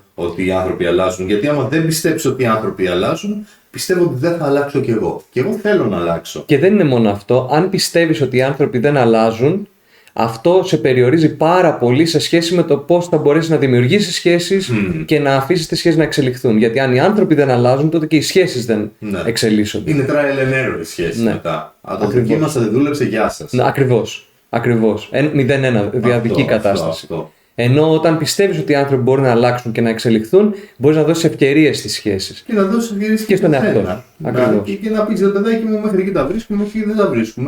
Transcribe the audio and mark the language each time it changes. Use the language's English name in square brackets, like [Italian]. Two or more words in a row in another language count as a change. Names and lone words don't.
[Greek] Ότι οι άνθρωποι αλλάζουν. Γιατί άμα δεν πιστέψω ότι οι άνθρωποι αλλάζουν, πιστεύω ότι δεν θα αλλάξω κι εγώ. Και εγώ θέλω να αλλάξω. Και δεν είναι μόνο αυτό. Αν πιστεύεις ότι οι άνθρωποι δεν αλλάζουν, αυτό σε περιορίζει πάρα πολύ σε σχέση με το πώς θα μπορέσεις να δημιουργήσεις σχέσεις και να αφήσεις τις σχέσεις να εξελιχθούν. Γιατί αν οι άνθρωποι δεν αλλάζουν, τότε και οι σχέσεις δεν εξελίσσονται. Είναι [English] trial and error [Greek] οι σχέσεις μετά. Αν το δοκίμασα, δεν δούλεψε, γεια σας. Ακριβώς. 0-1, διαδική κατάσταση. Αυτό. Ενώ όταν πιστεύεις ότι οι άνθρωποι μπορούν να αλλάξουν και να εξελιχθούν, μπορείς να δώσεις ευκαιρίες στις σχέσεις. Και να δώσεις ευκαιρίες και στον εαυτό σου. Και να πεις, ρε παιδάκι μου, μέχρι εκεί τα βρίσκουμε, μέχρι εκεί δεν τα βρίσκουμε.